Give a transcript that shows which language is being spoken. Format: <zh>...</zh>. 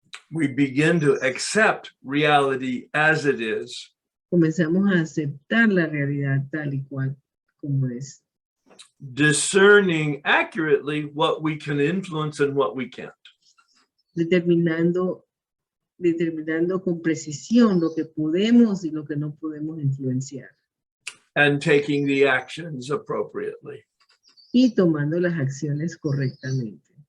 <en>we begin to accept reality as it is,</en> <es>Comenzamos a aceptar la realidad tal y cual como es,</es> <en>discerning accurately what we can influence and what we can't.</en> <es>determinando con precisión lo que podemos y lo que no podemos influenciar,</es> <en>And taking the actions appropriately.</en> <es>y tomando las acciones correctamente.</es>